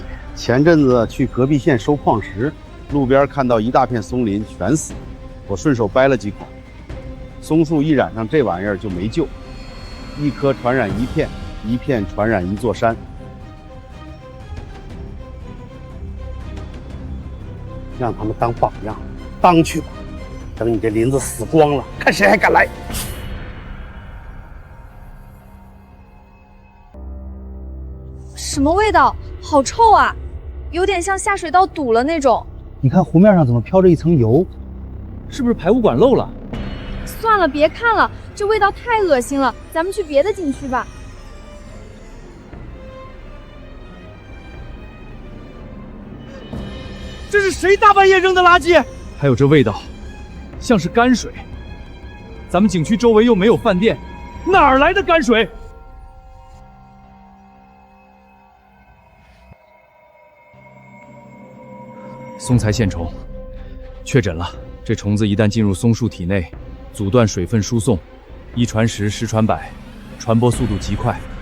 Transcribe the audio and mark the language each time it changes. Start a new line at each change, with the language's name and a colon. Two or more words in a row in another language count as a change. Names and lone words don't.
Chinese: 前陣子去隔壁縣收礦石，路邊看到一大片松林全死，我順手掰了幾捆。松樹一染上這玩意兒就沒救，一顆傳染一片，一片傳染一座山。讓他們當榜樣，當去吧。等你這林子死光了，看誰還敢來。什麼味道？好臭啊，有點像下水道堵了那種。你看湖面上怎麼飄着一層油？是不是排污管漏了？算了，別看了，這味道太惡心了，咱們去別的景區吧。這是誰大半夜扔的垃圾？還有這味道，像是泔水。咱們景區周圍又沒有飯店，哪兒來的泔水？松材線蟲確診了，這蟲子一旦進入松樹體內，阻斷水分輸送，1傳10，10傳100，傳播速度極快。